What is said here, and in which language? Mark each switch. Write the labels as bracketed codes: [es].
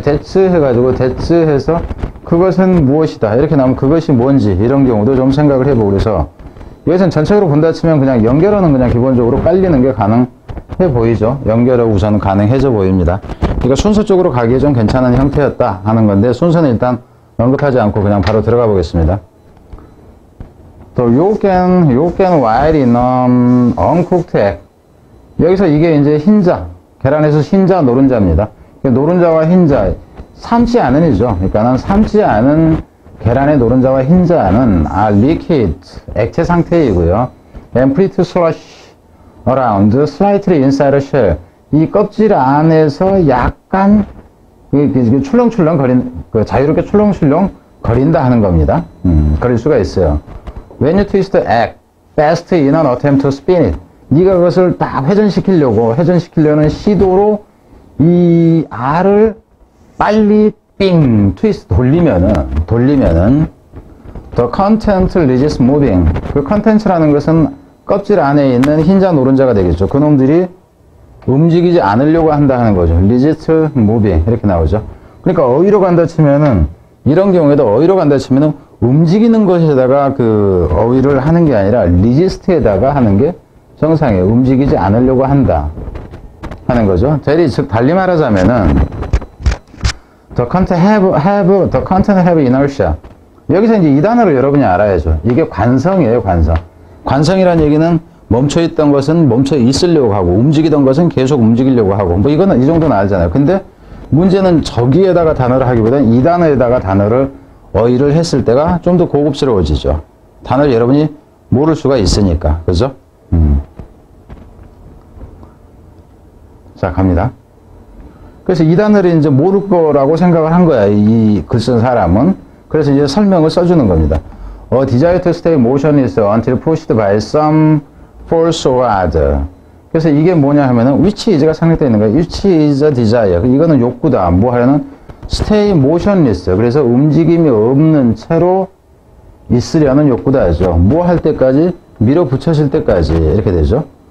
[ko] that's 해가지고 that's 해서 그것은 무엇이다 이렇게 나오면 그것이 뭔지 이런 경우도 좀 생각을 해보고 그래서 이것은 전체적으로 본다 치면 그냥 연결어는 그냥 기본적으로 깔리는 게 가능해 보이죠. 연결어 우선은 가능해져 보입니다. 그러니까 순서 쪽으로 가기에 좀 괜찮은 형태였다 하는 건데 순서는 일단 언급하지 않고 그냥 바로 들어가 보겠습니다. [en] 또 you can while in uncooked egg. [ko] 여기서 이게 이제 흰자, 계란에서 흰자, 노른자입니다. 노른자와 흰자, 삶지 않은 이죠. 그러니까 삶지 않은 계란의 노른자와 흰자는 liquid, 액체 상태이고요. [en] and free to slosh around slightly inside the shell. [ko] 이 껍질 안에서 약간 출렁출렁 자유롭게 출렁출렁 거린다 하는 겁니다. 거릴 수가 있어요. [en] When you twist the egg fast in an attempt to spin it. [ko] 네가 그것을 딱 회전시키려는 시도로 이 알을 빨리 트위스트 돌리면은 [en] the content resists moving. [ko] 그 컨텐츠라는 것은 껍질 안에 있는 흰자 노른자가 되겠죠. 그놈들이 움직이지 않으려고 한다는 거죠. resist moving 이렇게 나오죠. 그러니까 어휘로 간다 치면은 이런 경우에도 어휘로 간다 치면은 움직이는 것에다가 그 어휘를 하는 게 아니라 resist에다가 하는 게 정상이에요. 움직이지 않으려고 한다 하는 거죠. 즉 달리 말하자면은 [en] the content have inertia. [ko] 여기서 이제 이 단어를 여러분이 알아야죠. 이게 관성이에요, 관성. 관성이라는 얘기는 멈춰있던 것은 멈춰 있으려고 하고 움직이던 것은 계속 움직이려고 하고 뭐 이거는 이 정도는 알잖아요. 근데 문제는 저기에다가 단어를 하기보다는 이 단어에다가 단어를 어휘를 했을 때가 좀 더 고급스러워지죠. 단어를 여러분이 모를 수가 있으니까. 그죠? 자, 갑니다. 그래서 이 단어를 이제 모를 거라고 생각을 한 거야. 이 글 쓴 사람은. 그래서 이제 설명을 써주는 겁니다. [en] A desire to stay motionless until pushed by some force or other. [ko] 그래서 이게 뭐냐 하면은 which is가 상륙되어 있는 거예요. [en] which is a desire. [ko] 이거는 욕구다. 뭐 하려는 [en] stay motionless. [ko] 그래서 움직임이 없는 채로 있으려는 욕구다죠. 뭐 할 때까지? 밀어붙여질 때까지 이렇게 되죠.